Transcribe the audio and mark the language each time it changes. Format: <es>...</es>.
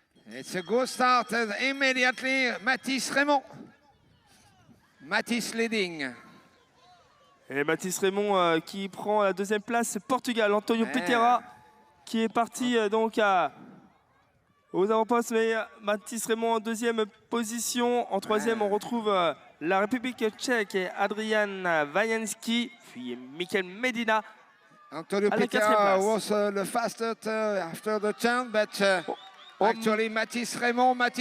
<en>It's a good start immediately. Mathis Raymond. Mathis leading.</en> <fr>Et Mathis Raymond qui prend la deuxième place. Portugal, Antonio Piteira qui est parti donc aux avant-postes. Mais Mathis Raymond en deuxième position. En troisième, on retrouve la République tchèque et Adrian Vajanský. Puis Mikel Medina.</fr> <en>Antonio Piteira was the fastest after the turn, but actually Mathis Raymond.</en>